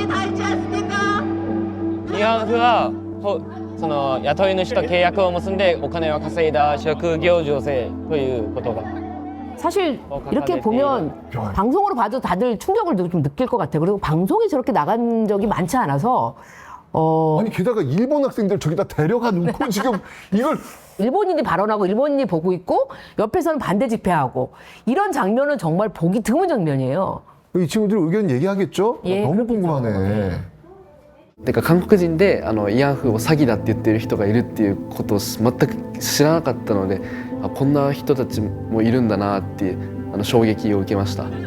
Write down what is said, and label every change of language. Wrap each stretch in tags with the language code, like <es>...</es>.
<ja>慰安婦はその雇い主と契約を結んでお金を稼いだ職業女性ということが</ja> <ko>사실 이렇게 보면 방송으로 봐도 다들 충격을 좀 느낄 것 같아요. 그리고 방송에 저렇게 나간 적이 많지 않아서 아니 게다가 일본 학생들 저기다 데려가 놓고 지금 이걸 일본인이 발언하고 일본인이 보고 있고 옆에서는 반대 집회하고 이런 장면은 정말 보기 드문 장면이에요. 이 친구들 의견 얘기하겠죠? 예, 너무 궁금하네.</ko> <ja>てか韓国人で慰安婦を詐欺だって言ってる人がいるっていうことを全く知らなかったのでこんな人たちもいるんだなって衝撃を受けました。</ja>